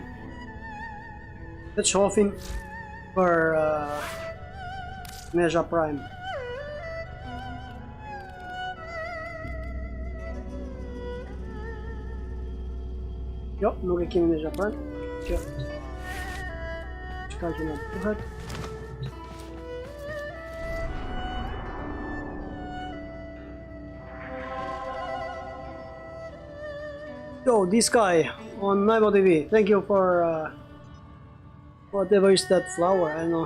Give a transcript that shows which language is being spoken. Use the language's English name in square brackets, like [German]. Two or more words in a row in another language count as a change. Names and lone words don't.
[Albanian] Le të shohim për Loja Prime. Jo, nuk e kemi Loja Prime. Kjo. Çka që na duhet? [English] Yo, this guy on Naibo TV, thank you for whatever is that flower, I know.